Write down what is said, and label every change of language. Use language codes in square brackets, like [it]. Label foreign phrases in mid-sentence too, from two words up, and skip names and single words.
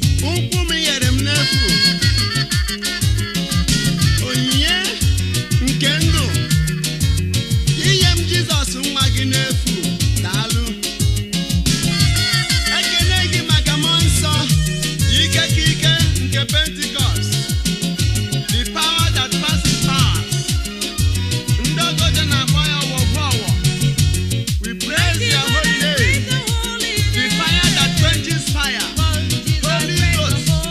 [ig] Ụkwụ m nyere m n'efu. Onyinye nke ndụ. Inye m Jizọs nwa gị n'efu. Daalụ. Ekele gị maka mmụọ nsọ, ike ka ike nke Pentecost, [en] the power that passes power. [ig] Ndị ọgọdọ na-akpọ ya ọwọ ọwọ. [en] We praise your holy name, the fire that quenches fire. Holy Ghost,